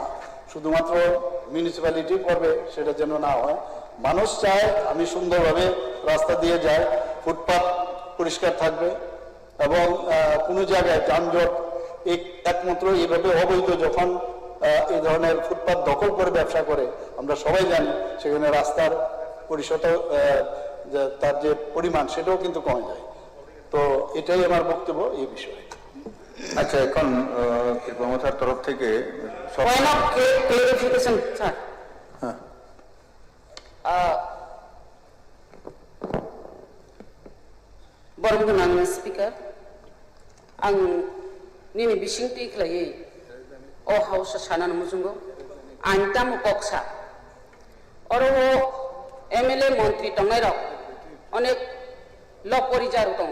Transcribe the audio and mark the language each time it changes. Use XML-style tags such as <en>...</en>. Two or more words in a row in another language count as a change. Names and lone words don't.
<bn>শুধুমাত্র মিউনিসিপ্যালিটি করবে সেটা যেন না হয়, মানুষ চায় আমি সুন্দরভাবে রাস্তা দিয়ে যাই, ফুটপাত পরিষ্কার থাকবে এবং কোনো জায়গায় যানজট একমাত্র এইভাবে অবৈধ যখন এই ধরনের ফুটপাত দখল করে ব্যবসা করে, আমরা সবাই জানি সেখানে রাস্তার পরিশোধ তার যে পরিমাণ সেটাও কিন্তু কমে যায়। তো এটাই আমার বক্তব্য এই বিষয়ে। আচ্ছা, এখন কৃপমতার তরফ থেকে</bn> <en>Clarification sir.</en> <trp>बरमगोनां स्पिकार, आं निनि बिसिंथि खालायै अ हाउस सानान मुजुंगो आंता मुकक्सा और एमएलए मंत्री तंगनाय रक अनेक लक परिजार दं।</trp>